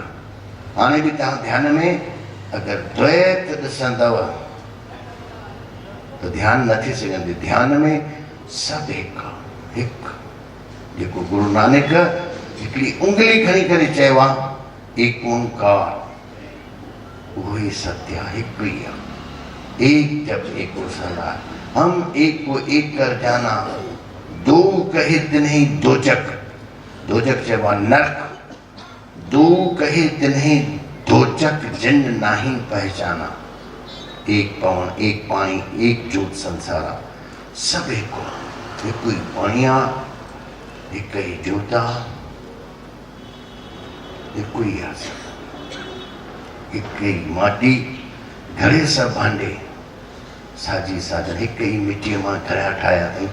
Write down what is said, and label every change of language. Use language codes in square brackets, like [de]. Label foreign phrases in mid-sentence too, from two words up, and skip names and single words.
[sd] हाणे बि तव्हां ध्यान में अगरि द्वैत ॾिसंदव त ध्यानु न थी सघंदी। ध्यान में सभु हिकु आहे, हिकु। जेको गुरु नानक हिकिड़ी उंगली खणी करे चयो आहे एक ओंकार, उहो ई सत्य आहे, हिकु ई आहे। [hi] एक जब एक सदा, हम एक को एक कर जाना, दो कहे तिन्हीं दोजक। [sd] दोजक चइबो आहे नरक, [hi] दो कहे तिन्हीं दोजक जिन नाही पहचाना। [pa] ਏਕ ਪਵਨ, ਏਕ ਪਾਣੀ, ਏਕ ਜੋਤ ਸੰਸਾਰਾ, [sd] सभु हिकु, हिकु ई पाणी आहे, हिकु ई जोत आहे, हिकु ई आहे, हिकु ई माटी, घड़े सभु भांडे, साजी साधन, हिकु ई मिटीअ मां घड़ा ठाहिया अथई।